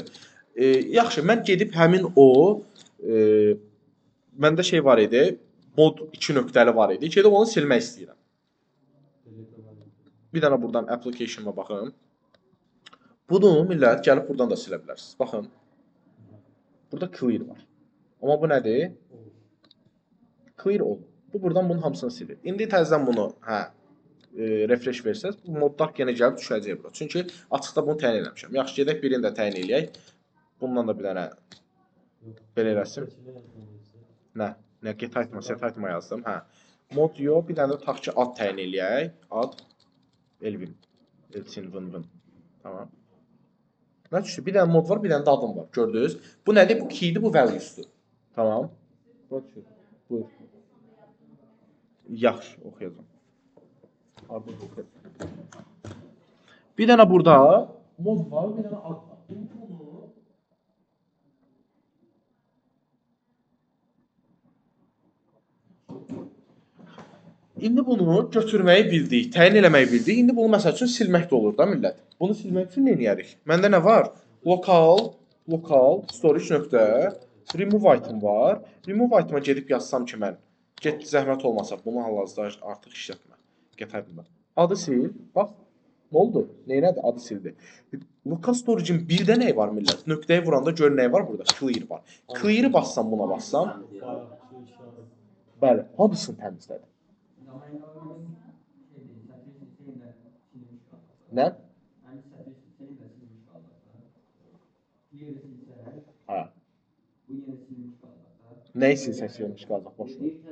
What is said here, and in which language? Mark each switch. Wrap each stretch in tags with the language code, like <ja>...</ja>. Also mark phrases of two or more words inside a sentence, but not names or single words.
<az>Yaxşı, mən gedib həmin o məndə şey var idi. Mod 2 nöqtəli var idi. Gedib onu silmək istəyirəm. Bir dənə buradan application-a baxın. Bunu millət gəlib buradan da silə bilərsiniz. Baxın. Burada clear var. Amma bu nədir?</az> <en>Clear all.</en> <az>Bu buradan bunun hamısını silir. İndi təzədən bunu, refresh versəz, bu modlar yenə gəlib düşəcək bura. Çünki açıqda bunu təyin eləmişəm. Yaxşı, gedək birini də təyin eləyək. Bundan da bir dənə belə eləsin. Nə?</az> <en>Get item-</en> <az>a,</az> <en>set item-</en> <az>a yazdım. Mod yox, bir dənə də tutaq ki, ad təyin eləyək. Ad Elvin. Elçin vın. Tamam. Nə düşdü? Bir dənə mod var, bir dənə də adım var. Gördünüz? Bu nədir? Bu key-dir, bu values-dur. Tamam. Buyur. Yaxşı, oxuyacağım. Arada oxuyacağım. Bir dənə burada mod var, bir dənə ad var. İndi bunu götürməyi bildik, təyin eləməyi bildik. İndi bunu məsəl üçün silmək də olur da millət. Bunu silmək üçün nə edərik? Məndə nə var?</az> <en>Local storage</en> <az>nöqtə</az> <en>remove item</en> <az>var.</az> <en>Remove item-</en> <az>a gedib yazsam ki mən, get zəhmət olmasa bunu hal-hazırda artıq işlətmə.</az> <en>Get item-</en> <az>da. Adı sil. Bax. Nə oldu? Neynədir? Adı sildi.</az> <en>Local storage-</en> <az>in birdə nəyi var millət? Nöqtəyə vuranda gör nəyi var burada? Clear var. Clear-i bassam buna bassam. Bəli, hamısını təmizlədi. Nə? Hə. Nə isə silmiş qalacaq, boş ver.</az>